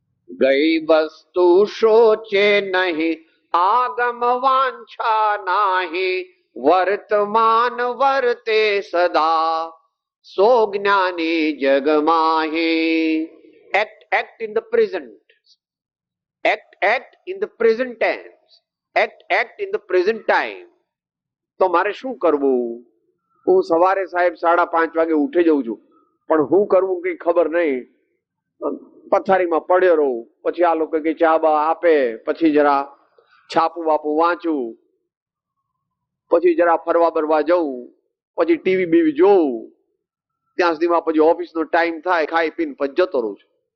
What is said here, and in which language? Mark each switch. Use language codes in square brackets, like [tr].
[gu] ગઈ વસ્તુ સોચે નહીં, આગમ વાંછા નાહી, વર્તમાન વર્તે સદા, સો જ્ઞાની જગ Mahi. [en] Act in the present. Act in the present tense. Act in the present time. [gu] તો મારે શું કરવું? હું સવારે સાહેબ 5:30 વાગે ઉઠી જઉં છું, પણ હું કરવું કઈ ખબર નહીં. પથારીમાં પડ્યો રહું, પછી આ લોકો કઈ ચા બા આપે, પછી જરા છાપું બાપું વાંચું, પછી જરા ફરવા બરવા જવું, પછી ટીવી બીવી જોઉં, ત્યાં સુધીમાં પછી ઓફિસનો ટાઈમ થાય, ખાઈ પીને પછી જતો રહું છું.